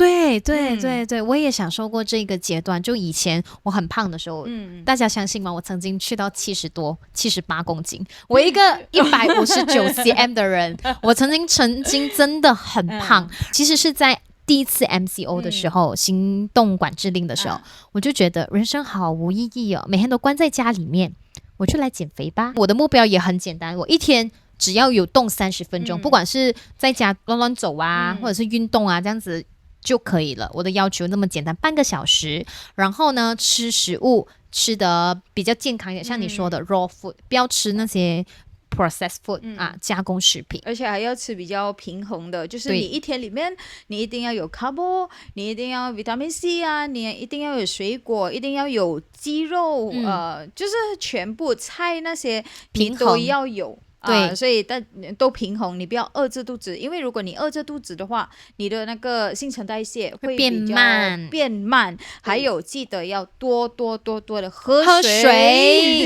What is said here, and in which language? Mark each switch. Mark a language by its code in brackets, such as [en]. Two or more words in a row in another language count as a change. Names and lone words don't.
[zh] 对对对对，我也享受過這個階段。就以前我很胖的時候，大家相信嗎？我曾經去到78公斤。我一個159 cm 的人，我曾經真的很胖。其實是在第一次 MCO 的時候，行動管制令的時候，我就覺得人生好無意義哦，每天都關在家裡面，我就來減肥吧。我的目標也很簡單，我一天只要有動30分鐘，不管是在家亂亂走或者是運動這樣子就可以了。我的要求那麼簡單，半個小時。然後呢，吃食物吃得比較健康一點，像你說的 [en] raw food， [zh] 不要吃那些 [en] processed food [zh] 加工食品，而且還要吃比較平衡的，就是你一天裡面你一定要有 carbo， 你一定要 [en] vitamin C [zh] 你一定要有水果，一定要有雞肉，就是全部菜那些你都要有。对，所以都平衡，你不要餓着肚子，因為如果你餓着肚子的話，你的那個新陳代謝會變慢，還有記得要多的喝水。